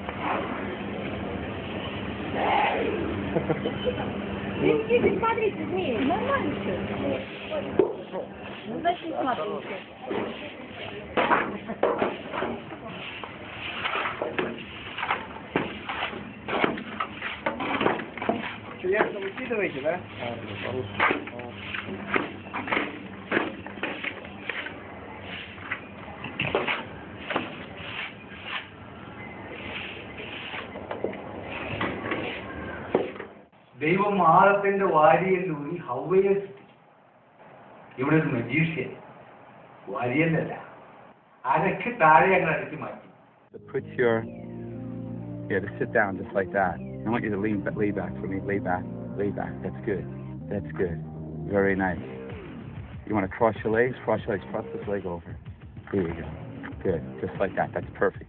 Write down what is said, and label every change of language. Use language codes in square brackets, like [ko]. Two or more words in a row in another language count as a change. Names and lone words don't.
[ru] Идите, смотрите, змеи, нормально все. Ну, значит, не смотрите. Что, ясно выкидываете, да? [ml] ദൈവം ആഴത്തിന്റെ വാരിയല്ലൂരി ഹവ്വയെ സൃഷ്ടിച്ചു. ഇവിടെ ഒരു മജീഷ്യൻ വാരിയല്ല, അരക്ക് താഴെ അങ്ങനെ അടിച്ചു മാറ്റി. [en] Put your, to sit down just like that. I want you to lay back for me. Lay back. That's good. That's good. Very nice. You want to cross your legs? Cross this leg over. There you go. Good. Just like that. That's perfect.